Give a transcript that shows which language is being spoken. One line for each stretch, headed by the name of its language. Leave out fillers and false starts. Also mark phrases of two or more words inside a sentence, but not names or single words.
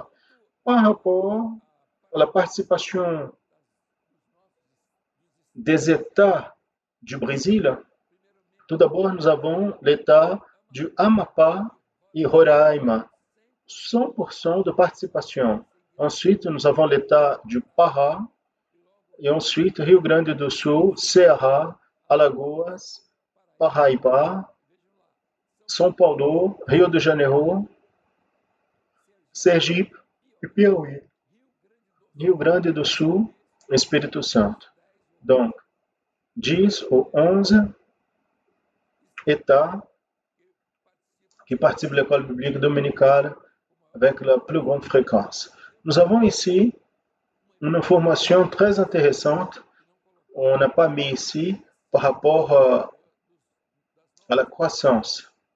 French: Par rapport à la participation des États du Brésil, tout d'abord, nous avons l'État du Amapá et Roraima, 100% de participation. Ensuite, nous avons l'État du Pará, et ensuite Rio Grande do Sul, Ceará, Alagoas, Paraíba, São Paulo, Rio de Janeiro, Sergipe e Piauí. Rio Grande do Sul, Espírito Santo. Donc, 10 ou 11 États qui participent de l'école biblique dominicale avec la plus grande fréquence. Nous avons ici une information très intéressante. On n'a pas mis ici par rapport à la croissance.